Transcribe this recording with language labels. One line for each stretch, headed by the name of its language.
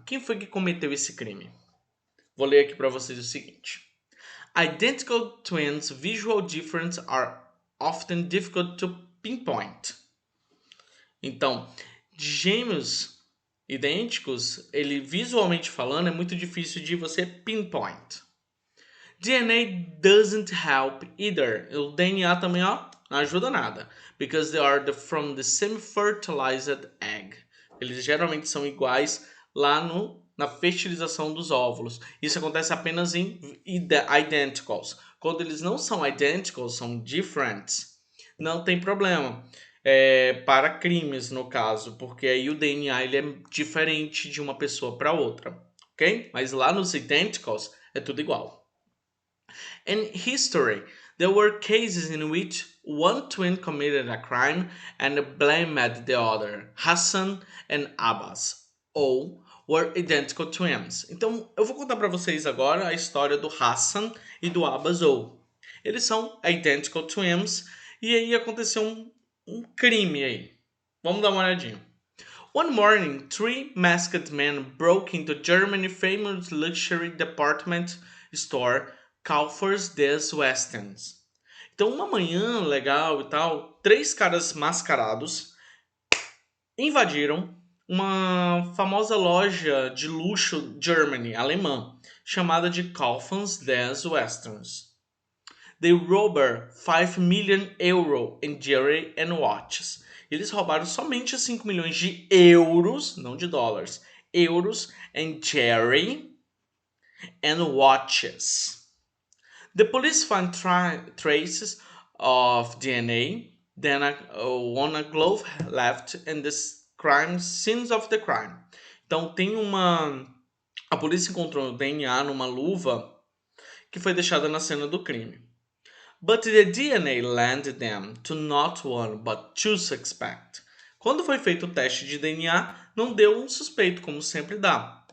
Portuguese: Quem foi que cometeu esse crime? Vou ler aqui para vocês o seguinte.
English: Identical twins' visual differences are often difficult to pinpoint.
Portuguese: Então, gêmeos idênticos, ele visualmente falando, é muito difícil de você pinpoint.
English: DNA doesn't help either.
Portuguese: O DNA também, ó, não ajuda nada.
English: Because they are from the same fertilized egg.
Portuguese: Eles geralmente são iguais lá na fertilização dos óvulos. Isso acontece apenas em identicals. Quando eles não são identicals, são different, não tem problema. Para crimes, no caso, porque aí o DNA ele é diferente de uma pessoa para outra, ok? Mas lá nos identicals é tudo igual.
English: In history, there were cases in which one twin committed a crime and blamed the other, Hassan and Abbas, ou were identical twins.
Portuguese: Então, eu vou contar para vocês agora a história do Hassan e do Abbas ou. Eles são
English: identical twins
Portuguese: e aí aconteceu um crime aí. Vamos dar uma olhadinha.
English: One morning, three masked men broke into Germany's famous luxury department store Kaufhaus des Westens.
Portuguese: Então, uma manhã legal e tal, três caras mascarados invadiram uma famosa loja de luxo Germany, alemã, chamada de Kaufhaus des Westerns.
English: They robbed 5 million euro in jewelry and watches.
Portuguese: Eles roubaram somente 5 milhões de euros, não de dólares, euros em
English: jewelry and watches. The police found traces of DNA, then on a glove left in the crime scenes of the crime.
Portuguese: Então tem a polícia encontrou o DNA numa luva que foi deixada na cena do crime.
English: But the DNA landed them to not one but two suspects.
Portuguese: Quando foi feito o teste de DNA, não deu um suspeito, como sempre dá.